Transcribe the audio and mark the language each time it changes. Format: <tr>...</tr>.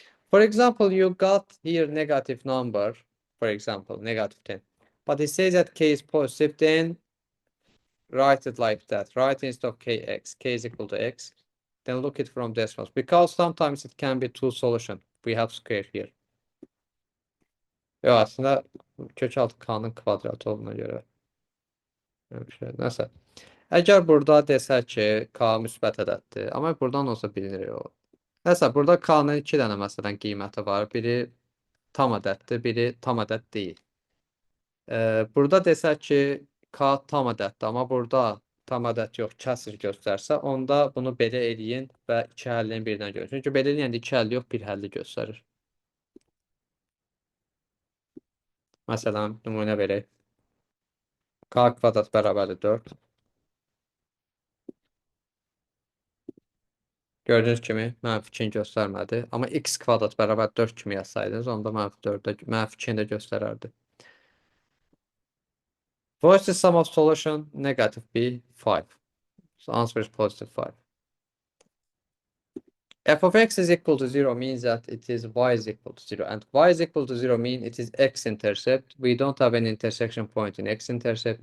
<en>For example, you got here negative number, for example, negative 10. But it says that k is positive, then write it like that. Write instead of kx, k is equal to x. Then look it from decimals. Because sometimes it can be two solution. We have square here.</en> <tr>Yo, aslında kök altı k'nın kvadratı olduğuna göre. Neyse.</tr> <az>Əgər burada desək ki, k müsbət ədəddir, amma buradan olsa bilinir o. Neyse, burada k'nın 2 dənə məsələn qiyməti var. Biri tam ədəddir, biri tam ədəd deyil. Burada desək ki, k tam ədəddir, amma burada tam ədəd yox, kəsr göstərsə, onda bunu belə eləyin və 2 həllini birdən görün. Çünki belə eləyəndə 2 həlli yox, 1 həlli göstərir. Məsələn, nümunə verək. K kvadrat bərabərdir 4. Gördüyünüz kimi mənfi 2-ni göstərmədi. Amma x kvadrat bərabər 4 kimi yazsaydınız, onda mənfi 2-ni də göstərərdi.</az> <en>What is the sum of solution? Negative b, 5. So answer is positive 5. F of x is equal to 0 means that it is y is equal to 0. And y is equal to 0 means it is x-intercept. We don't have an intersection point in x-intercept.</en>